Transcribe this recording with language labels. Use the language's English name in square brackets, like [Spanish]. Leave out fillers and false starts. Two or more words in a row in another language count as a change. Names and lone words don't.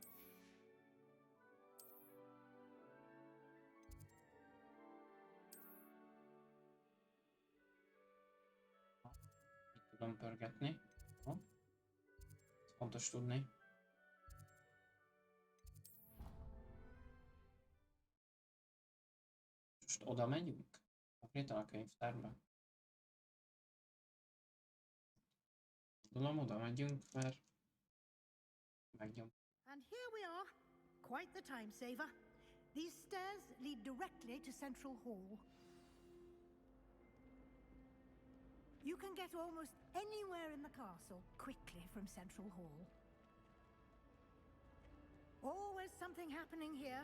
[Hungarian] Itt tudom pörgetni. Ez fontos tudni. Most oda megyünk? Konkrétan a könyvtárba. Oda megyünk, mert megnyom. [English] And here we are. Quite the time saver. These stairs lead directly to Central Hall. You can get almost anywhere in the castle quickly from Central Hall. Always something happening here.